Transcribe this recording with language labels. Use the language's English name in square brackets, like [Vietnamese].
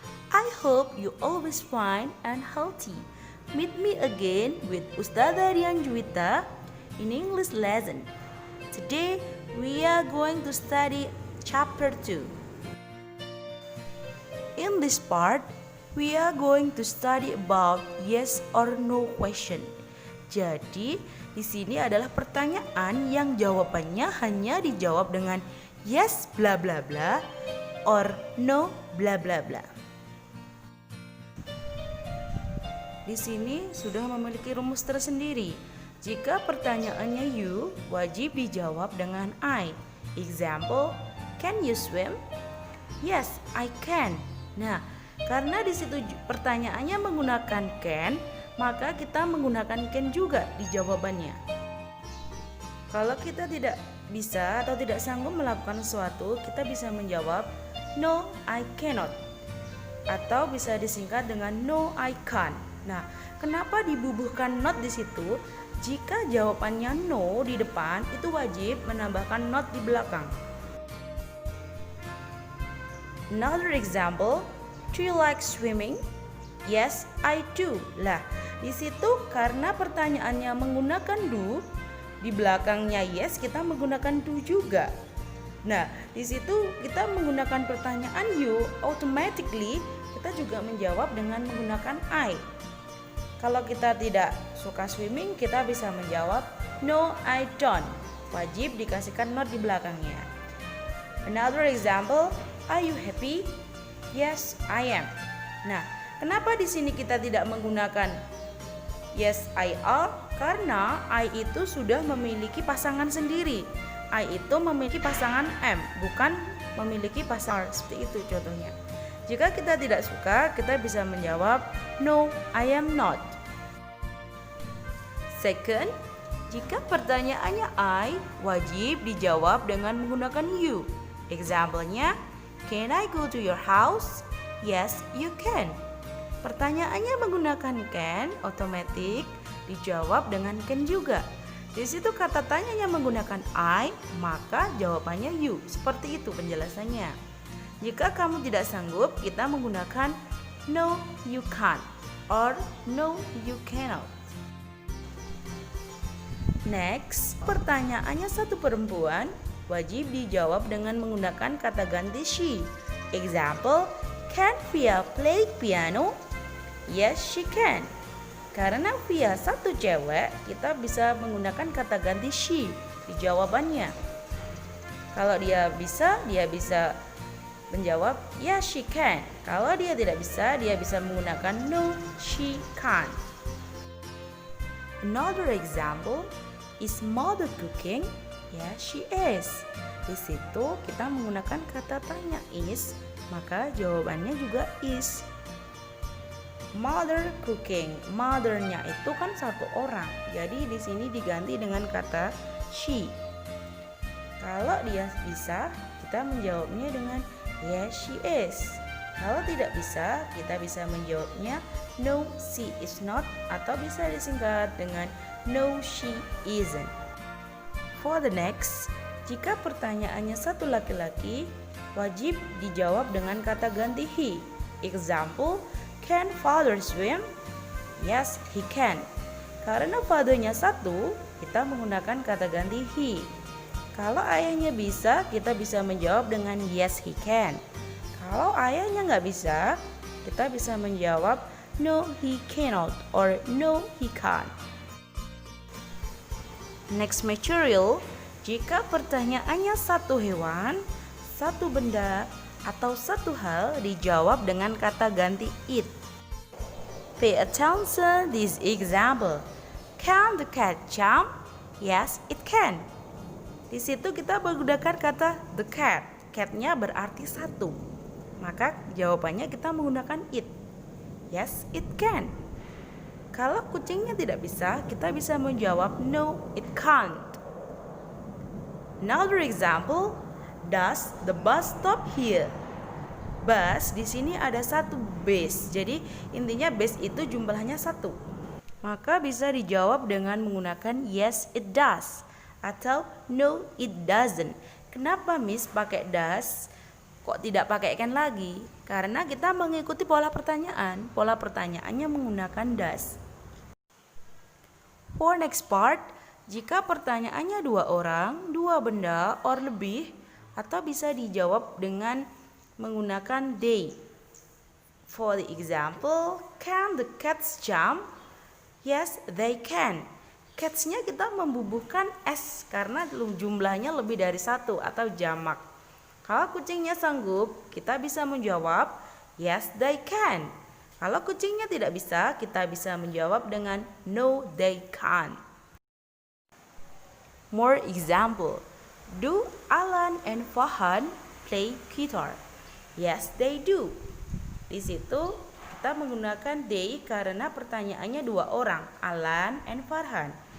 [English] I hope you always fine and healthy. Meet me again with Ustazah Rian Juwita in English lesson. Today we are going to study chapter 2. In this part, we are going to study about yes or no question. [Indonesian] Jadi, di sini adalah pertanyaan yang jawabannya hanya dijawab dengan yes bla bla bla or no bla bla bla. Di sini sudah memiliki rumus tersendiri. Jika pertanyaannya you, wajib dijawab dengan I. [English] Example, can you swim? Yes, I can. [Indonesian] Nah, karena di situ pertanyaannya menggunakan can, maka kita menggunakan can juga di jawabannya. Kalau kita tidak bisa atau tidak sanggup melakukan sesuatu, kita bisa menjawab [English] no, I cannot. [Indonesian] Atau bisa disingkat dengan [English] no, I can't. [Indonesian] Nah, kenapa dibubuhkan not di situ? Jika jawabannya no di depan, itu wajib menambahkan not di belakang. [English] Another example, do you like swimming? Yes, I do. [Indonesian] Lah, di situ karena pertanyaannya menggunakan do, di belakangnya yes kita menggunakan do juga. Nah, di situ kita menggunakan pertanyaan you, automatically kita juga menjawab dengan menggunakan I. Kalau kita tidak suka swimming, kita bisa menjawab [English] no, I don't. [Indonesian] Wajib dikasihkan not di belakangnya. [English] Another example, are you happy? Yes, I am. [Indonesian] Nah, kenapa di sini kita tidak menggunakan [English] yes, I are? [Indonesian] Karena I itu sudah memiliki pasangan sendiri. I itu memiliki pasangan am, bukan memiliki pasangan seperti itu contohnya. Jika kita tidak suka, kita bisa menjawab [English] no, I am not. [Indonesian] Second, jika pertanyaannya I, wajib dijawab dengan menggunakan you. [English] Example-nya, can I go to your house? Yes, you can. [Indonesian] Pertanyaannya menggunakan can, otomatis dijawab dengan can juga. Di situ kata tanyanya menggunakan I, maka jawabannya you. Seperti itu penjelasannya. Jika kamu tidak sanggup, kita menggunakan [English] no, you can't or no, you cannot. [Indonesian] Next, pertanyaannya satu perempuan, wajib dijawab dengan menggunakan kata ganti she. [English] Example, can Via play piano? Yes, she can. [Indonesian] Karena Via satu cewek, kita bisa menggunakan kata ganti she di jawabannya. Kalau dia bisa menjawab [English] yes, she can. [Indonesian] Kalau dia tidak bisa, dia bisa menggunakan [English] no, she can't. Another example, is mother cooking? Yes, she is. [Indonesian] Di situ kita menggunakan kata tanya is, maka jawabannya juga is. Mother cooking, mothernya itu kan satu orang, jadi di sini diganti dengan kata she. Kalau dia bisa, kita menjawabnya dengan [English] yes, she is. [Indonesian] Kalau tidak bisa, kita bisa menjawabnya [English] no, she is not, [Indonesian] atau bisa disingkat dengan [English] no, she isn't. For the next, [Indonesian] jika pertanyaannya satu laki-laki, wajib dijawab dengan kata ganti he. [English] Example, can father swim? Yes, he can. [Indonesian] Karena fathernya satu, kita menggunakan kata ganti he. Kalau ayahnya bisa, kita bisa menjawab dengan [English] yes, he can. [Indonesian] Kalau ayahnya nggak bisa, kita bisa menjawab [English] no, he cannot or no, he can't. Next material, [Indonesian] jika pertanyaannya satu hewan, satu benda, atau satu hal dijawab dengan kata ganti it. [English] Pay attention this example. Can the cat jump? Yes, it can. [Indonesian] Di situ kita menggunakan kata the cat. Cat-nya berarti satu. Maka jawabannya kita menggunakan it. [English] Yes, it can. [Indonesian] Kalau kucingnya tidak bisa, kita bisa menjawab [English] no, it can't. Another example, does the bus stop here? [Indonesian] Bus di sini ada satu base. Jadi intinya base itu jumlahnya satu. Maka bisa dijawab dengan menggunakan [English] yes it does [Indonesian] atau [English] no it doesn't. [Indonesian] Kenapa Miss pakai does? Kok tidak pakai can lagi? Karena kita mengikuti pola pertanyaan. Pola pertanyaannya menggunakan does. [English] For next part, [Indonesian] jika pertanyaannya dua orang, dua benda, or lebih, atau bisa dijawab dengan menggunakan they. [English] For the example, can the cats jump? Yes, they can. [Indonesian] Cats-nya kita membubuhkan s karena jumlahnya lebih dari satu atau jamak. Kalau kucingnya sanggup, kita bisa menjawab [English] yes, they can. [Indonesian] Kalau kucingnya tidak bisa, kita bisa menjawab dengan [English] no, they can't. More example. Do Alan and Farhan play guitar? Yes, they do. [Indonesian] Di situ kita menggunakan they karena pertanyaannya dua orang, Alan and Farhan.